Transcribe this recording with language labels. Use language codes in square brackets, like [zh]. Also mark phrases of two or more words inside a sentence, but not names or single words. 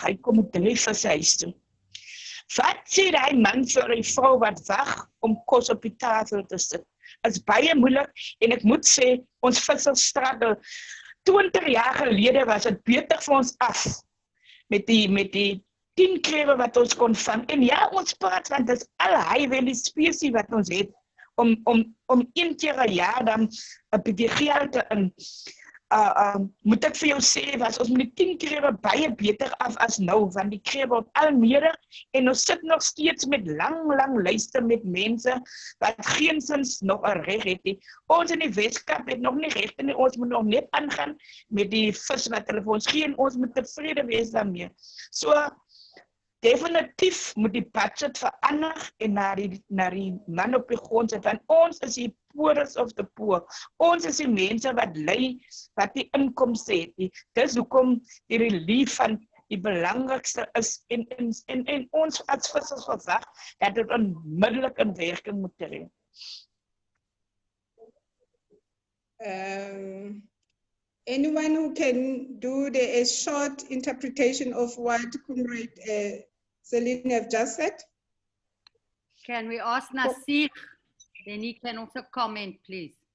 [af] Hy kom met 3 visse huis toe. Wat sê die man vir die vrou wat wag om kos op die tafel te sit? Dit is baie moeilik en ek moet sê, ons vissers struggle. 20 jaar gelede was dit beter vir ons af met die 10 krewe wat ons kon vang. En ja, ons praat want dit is al [en] high-value species [af] wat ons het om 1 keer 'n jaar dan 'n bietjie geld te in. Moet ek vir jou sê, was ons met die 10 krewe baie beter af as nou, want die krewe word al meer en ons sit nog steeds met lang lyste met mense wat geensins nog 'n reg het nie. Ons in die Weskaap het nog nie regte nie, ons moet nog net aangaan met die vis wat hulle vir ons gee en ons moet tevrede wees daarmee. So, definitief moet die budget verander en na die man op die grond sit, want ons is die [en] poorest of the poor. [af] Ons is die mense wat ly, wat die inkomste het nie. Dis hoekom die relief van die belangrikste is en ons as vissers verwag dat dit onmiddellik in werking moet tree. [en] Anyone who can do a short interpretation of what Comrade Solene have just said? Can we ask Naseegh? Then he can also comment, please.